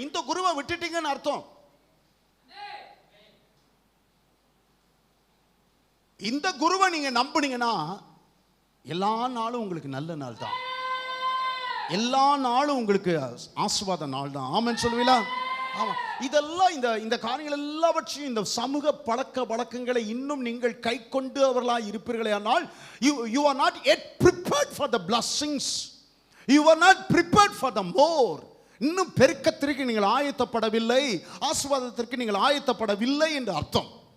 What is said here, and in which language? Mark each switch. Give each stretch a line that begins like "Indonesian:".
Tamil: இந்த குருவை விட்டுட்டீங்கன்னு அர்த்தம். இந்த குருவை நீங்க நம்புனீங்கன்னா எல்லா நாளும் உங்களுக்கு நல்ல நாள் தான், எல்லா நாளும் உங்களுக்கு ஆசீர்வாத நாள் தான். ஆமென் சொல்லுவீங்களா? ஆமா. இதெல்லாம் இந்த காரியங்கள் எல்லாவற்றையும், இந்த சமூக பழக்க வழக்கங்களை இன்னும் நீங்கள் கை கொண்டு அவர்களாக இருப்பீர்களேயானால்
English: you are not yet prepared for the blessings, you are not prepared for the more.
Tamil: இன்னும் பெருக்கத்திற்கு நீங்கள் ஆயத்தப்படவில்லை, ஆசீர்வாதத்திற்கு நீங்கள் ஆயத்தப்படவில்லை என்று அர்த்தம்.